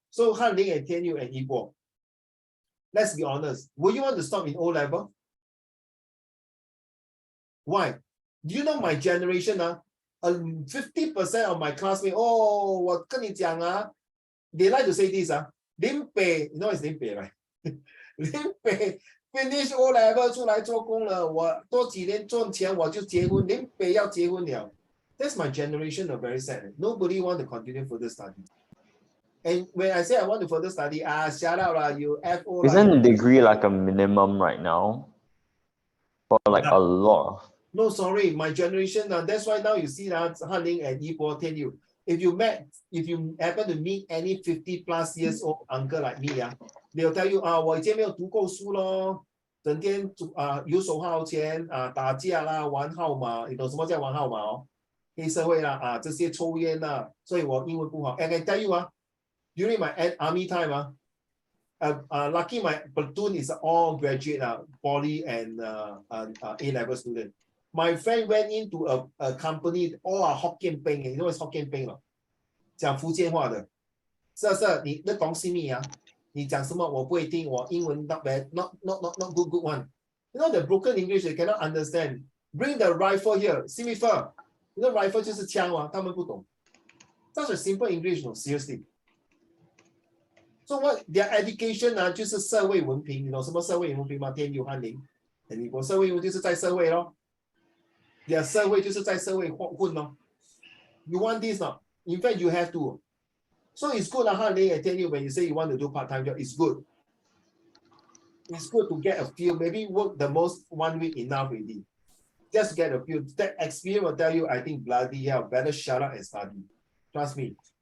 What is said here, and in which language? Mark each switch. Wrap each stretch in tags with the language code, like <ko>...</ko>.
<en>So Han Ling and Tian Yu and Yibo, let's be honest, will you want to stop in O-level? Why? Do you know my generation, 50% of my classmates, oh,</en> <zh>我跟你讲啊,</zh> <en>they like to say this, 林北, you know it's 林北, right?</en> <zh>林北</zh> <en>finish O-level</en> <zh>出来做工了，我多几年赚钱我就结婚，林北要结婚了。</zh> <en>That's my generation, very sad. Nobody want to continue further study. And when I say I want to further study, shout out lah, you FO. Isn't degree like a minimum right now? For like a lot. No, sorry, my generation. That's why now you see that Han Ling and Yibo tell you, if you happen to meet any 50+ years old uncle like me, they'll tell you,</en> <zh>我以前没有读够书咯，整天游手好闲打架啦，玩号码，你懂什么叫玩号码哦？黑社会啦这些抽烟啦，所以我英文不好。</zh> <en>And I can tell you during my army time lucky my platoon is all graduate poly and A-level student. My friend went into a company, all are Hokkien Peng. You know what's Hokkien Peng?</en> <zh>讲福建话的。 Sir, 你懂什么你讲什么我不会听，我英文</zh> <en>not bad, not good one. You know the broken English they cannot understand. Bring the rifle here, see me first. You know</en> <zh>rifle 就是枪嘛，他们不懂。</zh> <en>Such a simple English, no, seriously. So what their education</en> <zh>就是社会文凭，你懂什么社会文凭吗？天佑翰林，你国社会文就是在社会咯。</zh> <en>Their</en> <zh>社会就是在社会混咯。</zh> <en>You want this not? In fact, you have to. So it's good, Han Ling, I tell you, when you say you want to do part-time job, it's good. It's good to get a feel. Maybe work the most 1 week enough already. Just get a feel. That experience will tell you, I think, bloody hell, better shut up and study. Trust me.</en>